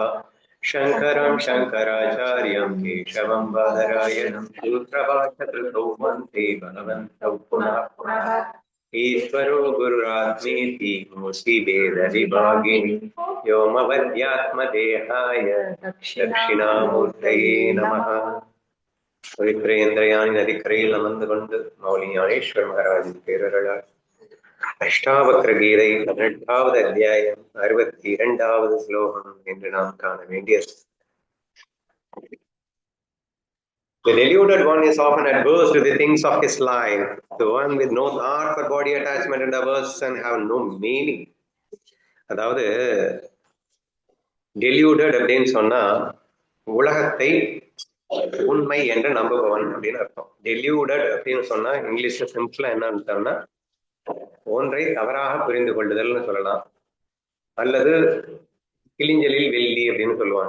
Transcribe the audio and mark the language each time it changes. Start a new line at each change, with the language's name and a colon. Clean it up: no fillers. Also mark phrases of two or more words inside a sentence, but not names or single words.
Sanskrit: शङ्करं शङ्कराचार्यं केशवं बादरायणं सूत्रभाषकृतौ वन्दे भगवन्तौ पुनः पुनः। ईश्वरो गुरुरात्मेति मूर्ति भेदविभागिनि व्योमवद्यात्मदेहाय दक्षिणामूर्तये नमः।
Tamil: பவித்ரேந்திரயானி நதிக்கரையில் அமர்ந்து கொண்டு மௌலி ஞானேஸ்வர் மகாராஜின் பேரருளால் அஷ்டாவக்ர கீதை 18வது அத்தியாயம் 62வது ஸ்லோகம் என்று நாம் காண வேண்டிய.
English: The deluded one is often adverse to the things of his life. The one with no thought for body attachment and averse and have no meaning.
Tamil: அதாவது deluded அப்படின்னு சொன்னா உலகத்தை உண்மை என்று நம்புபவன் அப்படின்னு அர்த்தம். டெலியூடட் அப்படின்னு சொன்னா இங்கிலீஷ்ல சிம்பிளா என்ன அர்த்தம்னா ஒன்றை தவறாக புரிந்து கொள்ளுதல்னு சொல்லலாம், அல்லது கிளிஞ்சலில் வெள்ளி அப்படின்னு சொல்லுவாங்க.